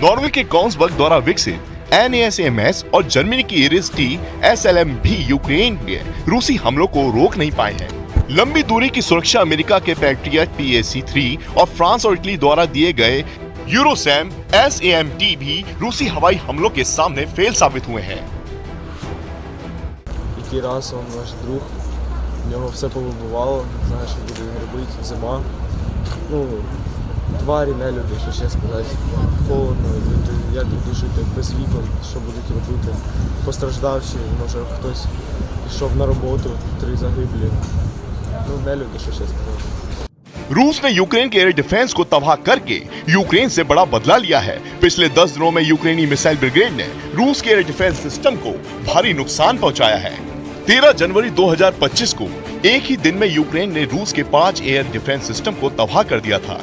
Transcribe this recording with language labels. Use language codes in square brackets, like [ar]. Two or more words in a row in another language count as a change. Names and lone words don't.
[hi] नॉर्वे के कॉन्सबर्ग द्वारा विकसित NASAMS और जर्मनी की इरिस-T SLM भी यूक्रेन के रूसी हमलों को रोक नहीं पाए हैं। लंबी दूरी की सुरक्षा अमेरिका के पैट्रियट PAC-3 और फ्रांस और इटली द्वारा दिए गए यूरोसैम SAMT भी रूसी हवाई हमलों के सामने फेल साबित हुए हैं। [uk] В нього все повибивало, не знаю, що буде робити, зима. Тварі, не люди, що ще сказати. Холодно, як буде жити без вікон, що будуть робити. Постраждавші, може хтось пішов на роботу, 3 загиблі. Не люди, що ще сказати. [hi] रूस ने यूक्रेन के [en] air defense [hi] को तबाह करके यूक्रेन से बड़ा बदला लिया है। पिछले 10 दिनों में यूक्रेनी मिसाइल ब्रिगेड ने रूस के [en] air defense system [hi] को भारी नुकसान पहुंचाया है। 13 जनवरी 2025 को एक ही दिन में यूक्रेन ने रूस के 5 [en] air defense system [hi] को तबाह कर दिया था।